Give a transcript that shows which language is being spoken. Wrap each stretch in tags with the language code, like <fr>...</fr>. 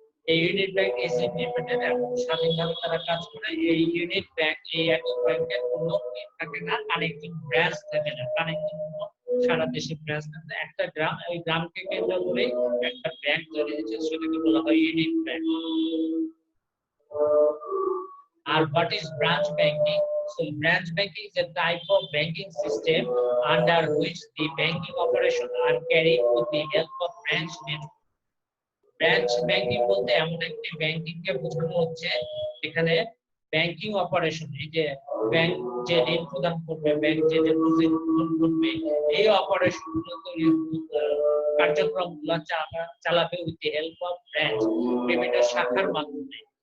<bn>এই unit bank</bn> <en>is independent</en> <bn>এবং স্বাধীনভাবে তারা কাজ করে। এই ইউনিট ব্যাংক, এই একক ব্যাংকের কোনো থাকে না, কানেক্টিং ব্রাঞ্চ থাকে না, কানেক্টিং সারা দেশে ব্রাঞ্চ থাকে। একটা গ্রাম, ওই গ্রামকে কেন্দ্র করে একটা ব্যাংক তৈরি হয়েছে, সেটাকে বলা হয় unit bank.</bn> <en>আর what is branch banking? So branch banking is a type of banking system under which the banking operations are carried with the help of branch network.</en> <bn>Branch banking বলতে এমন একটি banking কে বোঝানো হচ্ছে এখানে banking operation, এই যে bank যে ঋণ প্রদান করবে, ব্যাংক যে ডিপোজিট করবে, এই অপারেশন গুলো কার্যক্রমগুলো চালাবে</bn> <en>with the help of branch,</en> <bn>বিভিন্ন শাখার মাধ্যমে।</bn>